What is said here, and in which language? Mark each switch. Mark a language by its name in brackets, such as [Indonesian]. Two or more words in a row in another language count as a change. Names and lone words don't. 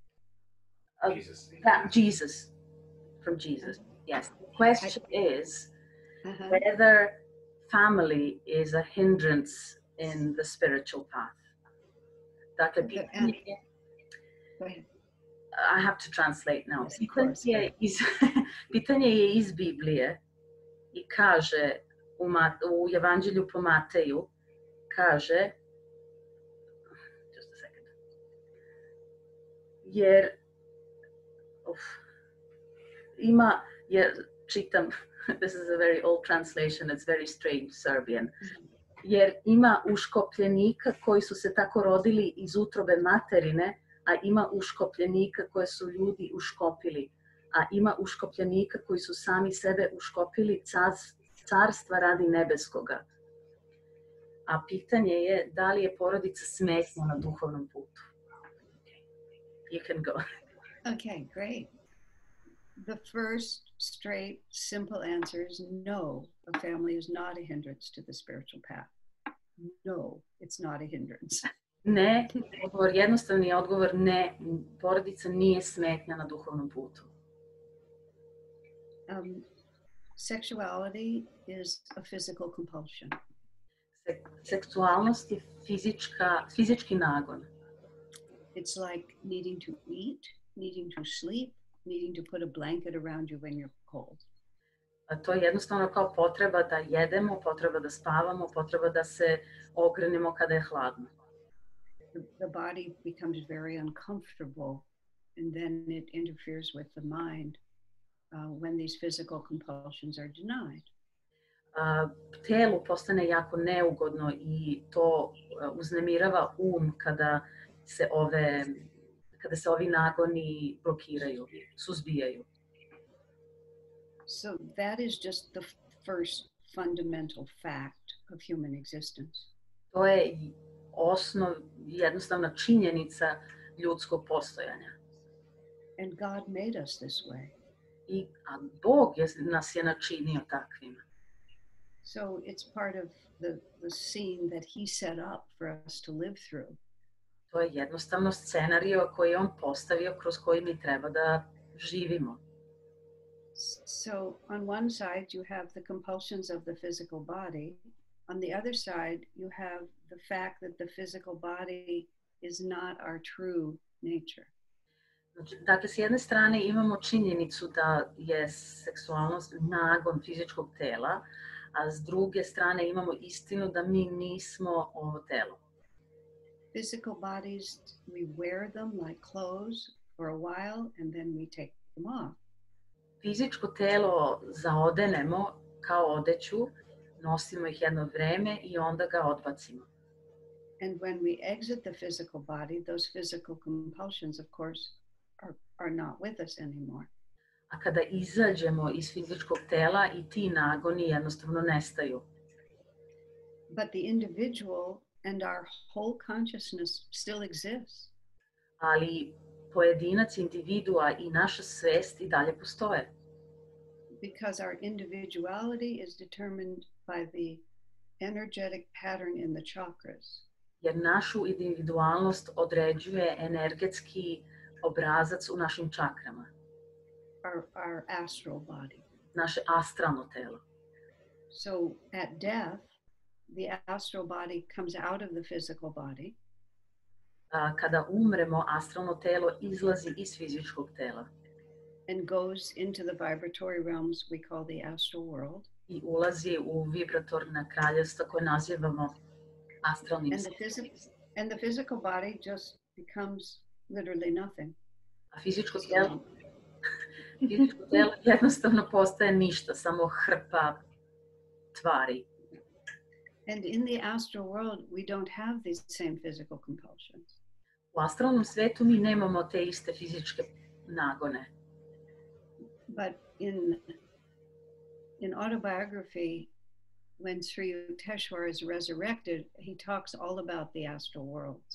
[English] Jesus. From Jesus, yes. The question is whether family is a hindrance in the spiritual path. [Serbian] Dakle, [English] Go ahead. I have to translate now. Yes, [Serbian] Pitanje je iz Biblije i kaže u Evanđelju po Mateju, kaže, [English] just a second, [Serbian] jer čitam, [English] this is a very old translation, it's very strange Serbian, [Serbian] jer ima uškopljenika koji su se tako rodili iz utrobe materine, a ima uškopljenika koje su ljudi uškopili, a ima uškopljenika koji su sami sebe uškopili carstva radi nebeskoga. A pitanje je da li je porodica smetnja na duhovnom putu. [English] You can go. Okay, great. The first straight, simple answer is no. A family is not a hindrance to the spiritual path. No, it's not a hindrance. [Serbian] Ne, jednostavni odgovor ne, porodica nije smetnja na duhovnom putu. [English] Sexuality is a physical compulsion. [Serbian] Seksualnost je fizički nagon. [English] It's like needing to eat, needing to sleep, needing to put a blanket around you when you're cold. [Serbian] To je jednostavno kao potreba da jedemo, potreba da spavamo, potreba da se ogrenemo kada je hladno. [English] The body becomes very uncomfortable and then it interferes with the mind when these physical compulsions are denied. [Serbian] Telu postane jako neugodno i to uznemirava kada se ovi nagoni blokiraju, suzbijaju. [English] So that is just the first fundamental fact of human existence. [Serbian] To je jednostavna činjenica ljudskog postojanja. [English] And God made us this way. [Serbian] A Bog nas je načinio takvima. [English] So it's part of the scene that he set up for us to live through. [Serbian] To je jednostavno scenario koji je on postavio kroz koji mi treba da živimo. [English] So on one side you have the compulsions of the physical body. On the other side you have the fact that the physical body is not our true nature. [Serbian] Dakle, s jedne strane imamo činjenicu da je seksualnost nagon fizičkog tela, a s druge strane imamo istinu da mi nismo ovo telo. [English] Physical bodies, we wear them like clothes for a while and then we take them off. [Serbian] Fizičko telo zaodenemo kao odeću, nosimo ih jedno vreme i onda ga odbacimo. [English] And when we exit the physical body, those physical compulsions, of course, are not with us anymore. [Serbian] A kada izađemo iz fizičkog tela i ti nagoni jednostavno nestaju. [English] But the individual and our whole consciousness still exists. [Serbian] Ali pojedinac, individua i naša svest i dalje postoje. [English] Because our individuality is determined by the energetic pattern in the chakras. [Serbian] Jer našu individualnost određuje energetski obrazac u našim čakrama. [English] Our astral body. [Serbian] Naše astralno telo. [English] So at death, the astral body comes out of the physical body. [Serbian] Kada umremo, astralno telo izlazi iz fizičkog tela. [English] And goes into the vibratory realms we call the astral world. [Serbian] I ulazi u vibratorna kraljevstva koje nazivamo astralnim svetom. [English] And the physical body just becomes literally nothing. [Serbian] A fizičko telo jednostavno postaje ništa, samo hrpa tvari. [English] And in the astral world, we don't have these same physical compulsions. [Serbian] U astralnom svetu mi nemamo te iste fizičke nagone. [English] But in autobiography, when Sri Yukteswar is resurrected, he talks all about the astral worlds.